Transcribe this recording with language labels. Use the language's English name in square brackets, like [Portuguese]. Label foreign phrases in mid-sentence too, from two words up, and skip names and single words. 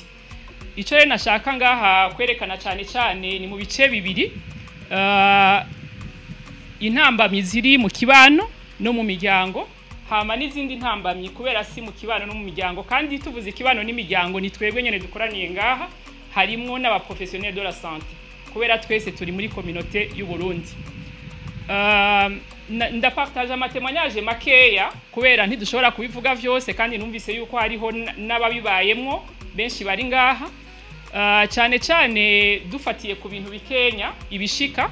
[Rundi] Ico rero nashaka ngaha kwerekana cyane ni mu bice bibiri. Intambamyi ziri mu kibano no mu miryango, hama n'izindi ntambamyi kubera si mu kibano no mu miryango. Kandi tuvuze ikibano n'imiryango ni twebwe nyene dukoraniye ngaha, harimo n'abaprofessionnels [French] de la santé [Rundi] kubera twese turi muri communauté y'u Burundi. Ndapartage amatémoignage makeya kubera ntidushobora kubivuga vyose, kandi numvise yuko hariho n'ababibayemwo benshi bari ngaha. Cyane dufatiye ku bintu bikenya ibishika.